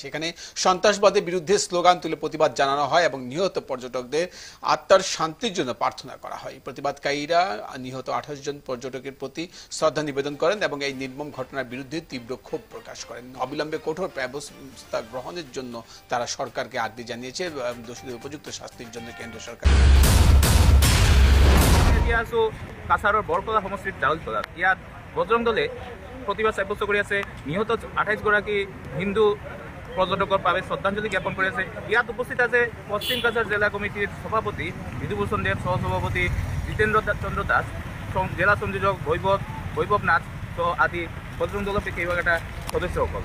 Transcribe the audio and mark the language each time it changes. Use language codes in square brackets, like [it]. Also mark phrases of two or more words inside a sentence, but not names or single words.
[bn] সেখানে সন্ত্রাসবাদের বিরুদ্ধে স্লোগান তুলে প্রতিবাদ জানানো হয় এবং নিহত পর্যটকদের আত্মার শান্তির জন্য প্রার্থনা করা হয়। প্রতিবাদকারীরা নিহত 28 জন পর্যটকের প্রতি শ্রদ্ধা নিবেদন করেন এবং এই নির্মম ঘটনার বিরুদ্ধে তীব্র ক্ষোভ প্রকাশ করেন। অবিলম্বে কঠোর ব্যবস্থা গ্রহণের জন্য তারা সরকারকে আর্জি জানিয়েছে। দোষীদের উপযুক্ত শাস্তির জন্য কেন্দ্র সরকার। [as] কাছাৰৰ বৰকলা সমষ্টিত জাউলতলাত ইয়াত বজৰং দলে প্ৰতিবাদ সাব্যস্ত কৰি আছে। নিহত 28 গৰাকী হিন্দু পৰ্যটকৰ বাবে শ্ৰদ্ধাঞ্জলি জ্ঞাপন কৰি আছে। ইয়াত উপস্থিত আছে পশ্চিম কাছাৰ জিলা কমিটিৰ সভাপতি বিধুভূষণ দেৱ, সহসভাপতি জিতেন্দ্ৰ চন্দ্ৰ দাস, জেলা সংযোজক বৈভৱ নাথ আদি বজৰং দলৰ কেইবাকেইটা সদস্যসকল।